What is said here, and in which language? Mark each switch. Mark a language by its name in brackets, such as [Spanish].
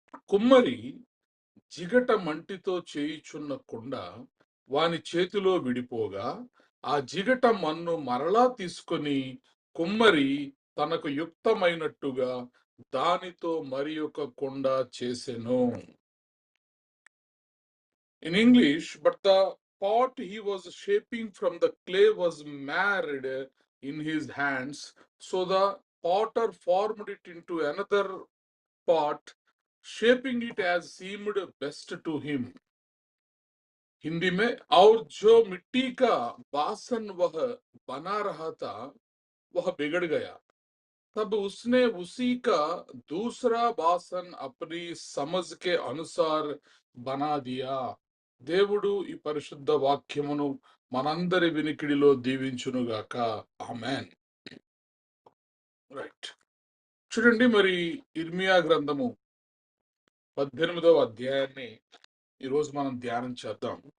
[Telugu] కుమ్మరి జిగట మంటితో చేయుచున్న కుండ వాని చేతిలో విడిపోగా ఆ జిగట మన్ను మరలా తీసుకొని కుమ్మరి తనకు యుక్తమైనట్టుగా దానితో మరి ఒక కుండ చేసెను. [English] In English, but the pot he was shaping from the clay was marred in his hands, so the potter formed it into another pot, shaping it as seemed best to him. [Hindi] Hindi में, और जो मिट्टी का बासन वह बना रहा था वह बिगड़ गया, तब उसने उसी का दूसरा बासन अपनी समझ के अनुसार बना दिया. [Telugu] దేవుడు ఈ పరిశుద్ధ వాక్యమును మనందరి వినికిడిలో దీవించునుగాక. ఆమేన్. రైట్. చూడండి, మరి ఇర్మియా గ్రంథము 18వ అధ్యాయాన్ని ఈరోజు మనం ధ్యానం చేద్దాం.